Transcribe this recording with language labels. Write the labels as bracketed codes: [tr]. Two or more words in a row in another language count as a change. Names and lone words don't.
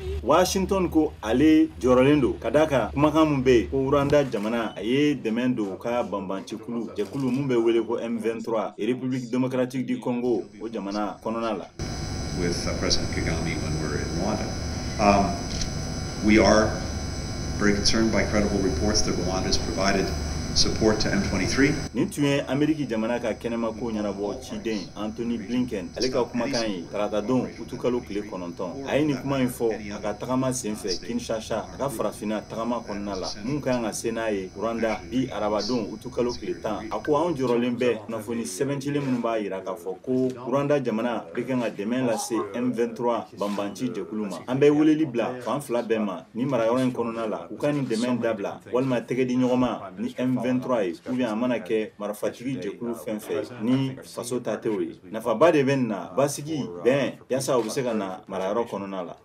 [bm] Washington ko ale jɔrɔlen don ka d'a kan kumakan mun bɛ ko Rwanda jamana a ye dɛmɛ don ka banbancikulu jɛkulu mun bɛ wele ko M23 République démocratique du Congo o jamana kɔnɔna la. [en] With President Kagame when we're in Rwanda. We are very concerned by credible reports that Rwanda has provided support to M23. [bm] Nin tun ye Ameriki jamana ka kɛnɛma ko ɲɛnabɔ ciden Anthony Blinken ale ka kumakan ye tarata don utukalo tile 9 a ye nin kuma in fɔ a ka tagama senfɛ Kinshasa a ka farafinna tagama kɔnɔna la mun kan ka se n'a ye Rwanda bi arabadon utukalo tile 10 a ko anw jɔrɔlen bɛ kunnafoni sɛbɛncilen minnu b'a yira k'a fɔ ko Rwanda jamana bɛ kan ka dɛmɛ lase M23 banbanci jɛkulu ma an bɛ weleli bila fan fila bɛɛ ma ni marayɔrɔ in kɔnɔna la u ka nin dɛmɛ dabila walima tɛgɛ di ɲɔgɔn ma ni M23 ye [fr] ou bien [bm] a mana kɛ marifatigi jɛkulu fɛn fɛn ni faso ta tɛ o ye nafaba de bɛ nin na basigi bɛn yaasa u bɛ se ka na marayɔrɔ kɔnɔna la.